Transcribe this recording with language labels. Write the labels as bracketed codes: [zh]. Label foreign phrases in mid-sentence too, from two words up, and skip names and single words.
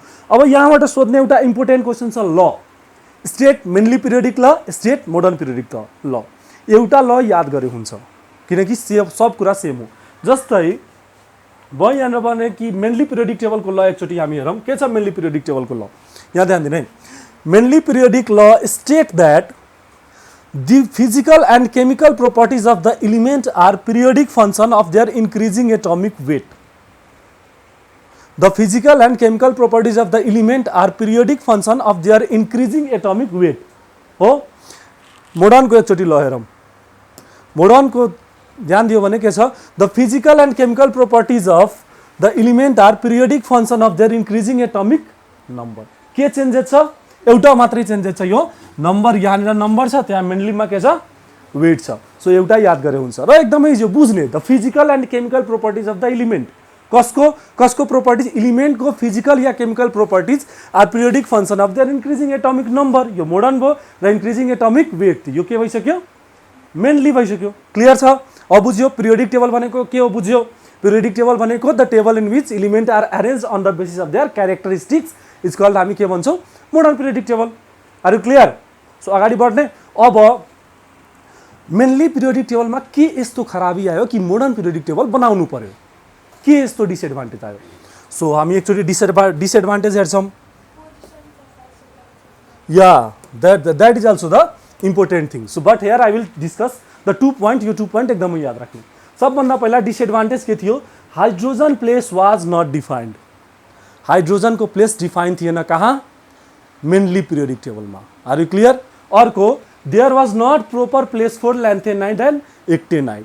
[ne] अब यहाँबाट सोध्ने एउटा [en] important question [ne] छ, ल, [en] state Mendeleev periodic law, state modern periodic law. [ne] एउटा ल याद गरे हुन्छ, किनकि सब कुरा सेम हो। जस्तै भयो यहाँनिर भने कि [en] Mendeleev periodic [ne] टेबलको ल एकचोटि हामी हेरौँ। के छ [en] Mendeleev periodic [ne] टेबलको ल, यहाँ ध्यान दिनु है। [en] Mendeleev periodic law state that the physical and chemical properties of the element are periodic function of their increasing atomic weight. the physical and chemical properties of the element are periodic function of their increasing atomic weight हो। [ne] मोडर्न को एकचोटि ल हेरौँ। मोडर्न को ध्यान दियो भने के छ, [en] the physical and chemical properties of the element are periodic function of their increasing atomic number. [ne] के चेन्जेस छ, एउटा मात्रै चेन्जेस छ, यो नम्बर, यहाँनिर नम्बर छ, त्यहाँ मेनलीमा के छ, वेट छ। सो एउटा याद गरे हुन्छ र एकदमै इजी बुझ्ने। [en] the physical and chemical properties of the element, कसको प्रॉपर्टीज, एलिमेंट को physical या chemical properties are periodic function of their increasing atomic number। [ne] यो मोडर्न भयो र [en] increasing atomic weight [ne] यो के भइसक्यो, मेनली भइसक्यो। क्लियर छ? अब बुझ्यो [en] periodic table [ne] भनेको के हो, बुझ्यो। [en] periodic table भनेको the table in which element are arranged on the basis of their characteristics is called, [ne] हामी के भन्छौँ, [en] modern periodic table. Are you clear? So [ne] अगाडि बढ्ने। अब [en] Mendeleev periodic [ne] टेबलमा के यस्तो खराबी आयो कि [en] modern periodic table [ne] बनाउनु पर्यो, के यस्तो डिसएडभान्टेज आयो। सो हामी एकचोटि डिसएडभान्टेज हेर्छौँ। [en] Yeah that is also the important thing. So but here I will discuss the 2 point. [ne] यो 2 पोइन्ट एकदमै याद राख्नु। सबभन्दा पहिला डिसएडभान्टेज के थियो, [en] hydrogen place was not defined. [ne] हाइड्रोजनको [en] place define [ne] थिएन कहाँ, [en] Mendeleev periodic [ne] टेबलमा। [en] Are you clear? अर्को, there was not proper place for lanthanide and actinide.